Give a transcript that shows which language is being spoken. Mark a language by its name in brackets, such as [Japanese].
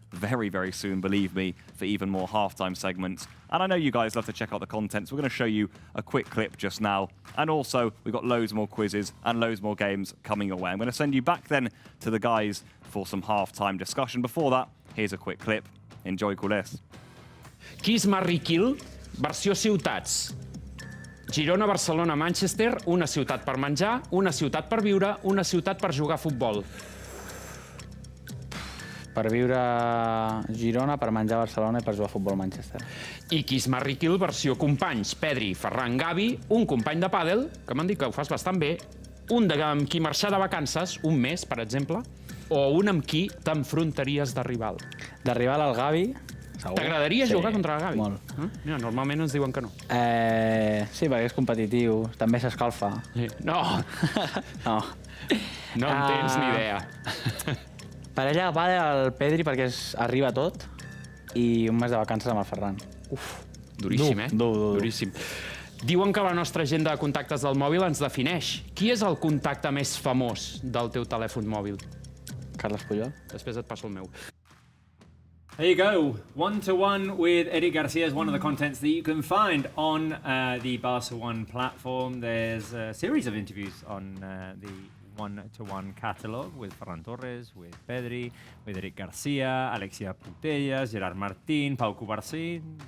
[English] very, very soon, believe me, for even more halftime segments. And I know you guys love to check out the content, so we're going to show you a quick clip just now. And also, we've got loads more quizzes and loads more games coming your way. I'm going to send you back then to the guys for some halftime discussion. Before that, here's a quick clip. Enjoy, culers. [Catalan] Kiss Marry Kill, versió ciutats. Girona, Barcelona, Manchester, una ciutat per menjar, una ciutat per viure, una ciutat per jugar a futbol. Per viure a Girona, per menjar a Barcelona i per jugar a futbol a Manchester. I Kiss Marry Kill, versió companys, Pedri, Ferran, Gavi, un company de pàdel, que m'han dit que ho fas bastant bé, un amb qui marxar de vacances, un mes, per exemple, o un amb qui t'enfrontaries de rival. De rival al Gavi, segur. T'agradaria jugar contra el Gavi? Molt. Mira, normalment ens diuen que no. Sí, perquè és competitiu, també s'escalfa. No! No. No en tens ni idea. Parella de pàdel al Pedri perquè arriba tot i un mes de vacances amb el Ferran. Uf, duríssim, Dur. Duríssim. Diuen que la nostra agenda de contactes del mòbil ens defineix. Qui és el contacte més famós del teu telèfon mòbil? Carles Puyol. Després et passo el meu. [English] There you go. 1-to-1 with Eric Garcia is one of the contents that you can find on the Barça One platform. There's a series of interviews on the 1-to-1 catalogue with Ferran Torres, with Pedri, with Eric Garcia, Alexia Putellas, Gerard Martín, Pau Cubarsí.